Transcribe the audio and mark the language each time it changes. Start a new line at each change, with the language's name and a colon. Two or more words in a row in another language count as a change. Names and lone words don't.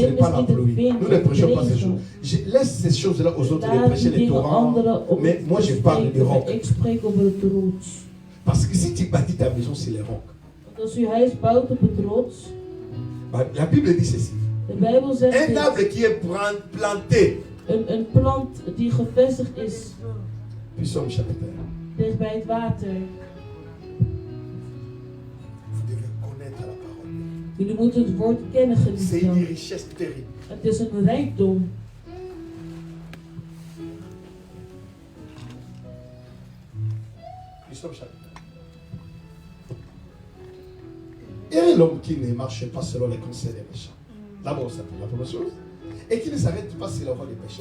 French: n'est pas
Dutch: is
French: la
Dutch: niet het
French: pluie.
Dutch: wind.
French: Nous ne prêchons pas ces
Dutch: regen.
French: choses. Je laisse ces choses-là aux autres de
Dutch: Laat
French: prêcher
Dutch: die
French: les
Dutch: dingen
French: torrents.
Dutch: anderen op
French: Mais
Dutch: het
French: moi je parle des
Dutch: spreken, maar
French: rocs.
Dutch: ik spreek over het rots.
French: Parce que si tu bâtis ta maison sur les rocs,
Dutch: Want als u huis bouwt op het rots,
French: bah, la Bible dit ceci.
Dutch: de Bijbel zegt
French: Un
Dutch: dit,
French: arbre qui est planté,
Dutch: een plant die gevestigd is
French: Psaume chapitre 1.
Dutch: dicht bij het water.
French: Vous devez connaître la parole.
Dutch: Jullie moeten het woord kennen,
French: C'est une
Dutch: geliefden.
French: richesse terrible.
Dutch: Het is een rijkdom.
French: Et l'homme qui ne marche pas selon les conseils des méchants. D'abord, ça, la première chose. Et qui ne s'arrête pas sur la voie des péchés.